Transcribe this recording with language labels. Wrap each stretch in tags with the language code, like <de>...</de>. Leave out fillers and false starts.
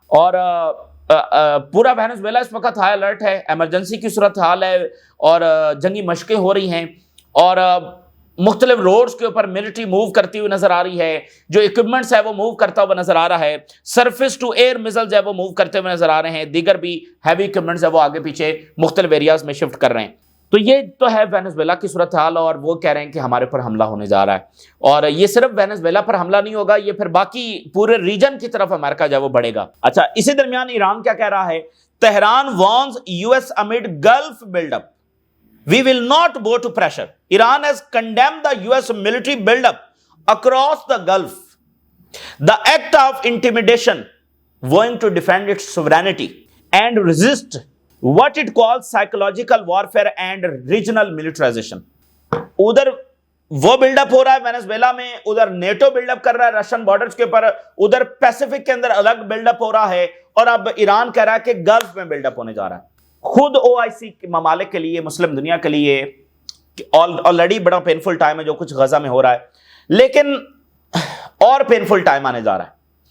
<ur>اور پورا وینزویلا اس وقت ہائی الرٹ ہے, ایمرجنسی کی صورتحال ہے اور جنگی مشقیں ہو رہی ہیں اور مختلف روڈز کے اوپر ملٹری موو کرتی ہوئی نظر آ رہی ہے, جو اکوپمنٹس ہے وہ موو کرتا ہوا نظر آ رہا ہے, سرفیس ٹو ایئر میزائلز ہے وہ موو کرتے ہوئے نظر آ رہے ہیں, دیگر بھی ہیوی اکوپمنٹس ہے وہ آگے پیچھے مختلف ایریاز میں شفٹ کر رہے ہیں. تو یہ تو ہے وینزویلا کی صورتحال اور وہ کہہ رہے ہیں کہ ہمارے پر حملہ ہونے جا رہا ہے. اور یہ صرف وینزویلا پر حملہ نہیں ہوگا, یہ پھر باقی پورے ریجن کی طرف امریکہ جو ہے وہ بڑھے گا. اچھا, اسی درمیان ایران کیا کہہ رہا ہے؟ Tehran وارنز</ur> <en>US amid Gulf build-up. We will not bow to pressure. Iran has condemned the US military build-up across the Gulf. The act of intimidation, vowing to defend its sovereignty and resist what it calls psychological warfare and regional militarization.</en> <ur>ادھر وہ build up ہو رہا ہے Venezuela میں, ادھر NATO build up کر رہا ہے Russian borders کے اوپر, ادھر پیسیفک کے اندر الگ بلڈ اپ ہو رہا ہے اور اب ایران کہہ رہا ہے کہ گلف میں بلڈ اپ ہونے جا رہا ہے. خود OIC ممالک کے لیے, مسلم دنیا کے لیے آلریڈی بڑا پینفل ٹائم ہے جو کچھ غزہ میں ہو رہا ہے, لیکن اور پینفل ٹائم آنے جا رہا ہے.</ur>